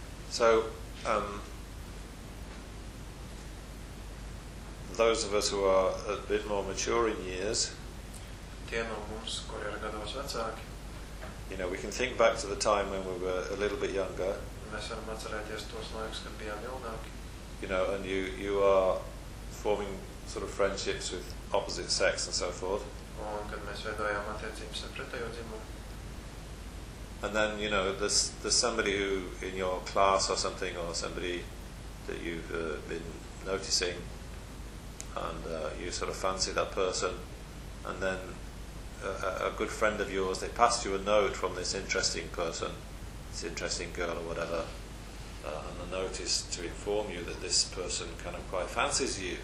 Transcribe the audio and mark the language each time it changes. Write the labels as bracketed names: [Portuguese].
[English] So, those of us who are a bit more mature in years, [Latvian] tie no mums, kuri ir gados vecāki, [English] you know, we can think back to the time when we were a little bit younger. [Latvian] Mēs varam atcerēties tos laikus, kad bijām jaunāki. [English] You know, and you are forming sort of friendships with opposite sex and so forth. [Latvian] Un, kad mēs veidojām attiecības ar pretējo dzimumu. [English] And then, you know, there's somebody who in your class or something, or somebody that you've been noticing, and you sort of fancy that person, and then a good friend of yours, they passed you a note from this interesting person, this interesting girl or whatever, and the note is to inform you that this person kind of quite fancies you.